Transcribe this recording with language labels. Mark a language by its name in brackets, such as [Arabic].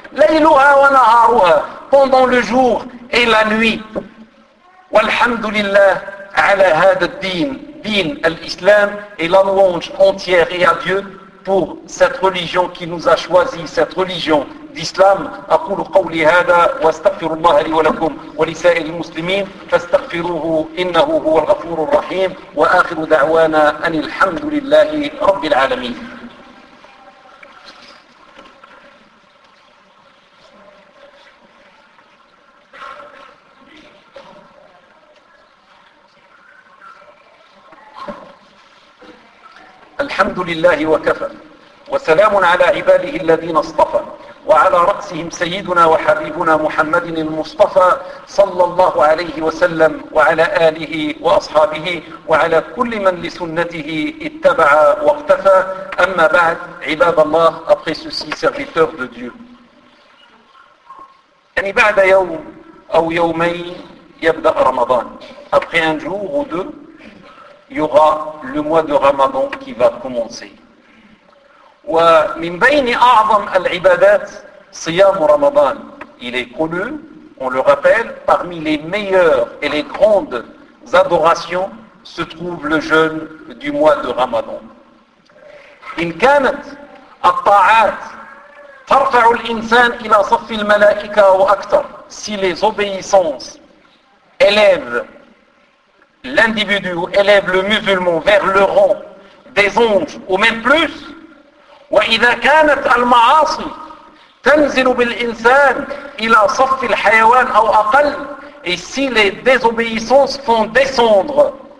[Arabic] ليلها ونهارها, [French] pendant le jour et la nuit. [Arabic] والحمد لله على هذا الدين, دين الإسلام, [French] et la louange entière et à Dieu pour cette religion qui nous a choisi, cette religion d'Islam. [Arabic] أقول قولي هذا واستغفر الله لي ولكم ولسائر المسلمين فاستغفروه إنه هو الغفور الرحيم وآخر دعوانا أن الحمد لله رب العالمين. الحمد لله وكفى وسلام على عباده الذين اصطفى وعلى رأسهم سيدنا وحبيبنا محمد المصطفى صلى الله عليه وسلم وعلى آله وأصحابه وعلى كل من لسنته اتبع واقتفى. أما بعد, عباد الله, [French] après ceci, serviteur de Dieu, [Arabic] يعني بعد يوم أو يومين يبدأ رمضان, [French] après un jour ou deux il y aura le mois de Ramadan qui va commencer. [Arabic] ومن بين أعظم العبادات صيام رمضان. [French] Il est connu, on le rappelle, parmi les meilleures et les grandes adorations se trouve le jeûne du mois de Ramadan. [Arabic] إن كانت الطاعات ترفع الإنسان إلى صف الملائكة وأكثر, [French] si les obéissances élèvent l'individu ou élèvent le musulman vers le rang des anges ou même plus, [Arabic] وإذا كانت المعاصي تنزل بالإنسان إلى صف الحيوان أو أقل, [French] et si les désobéissances font descendre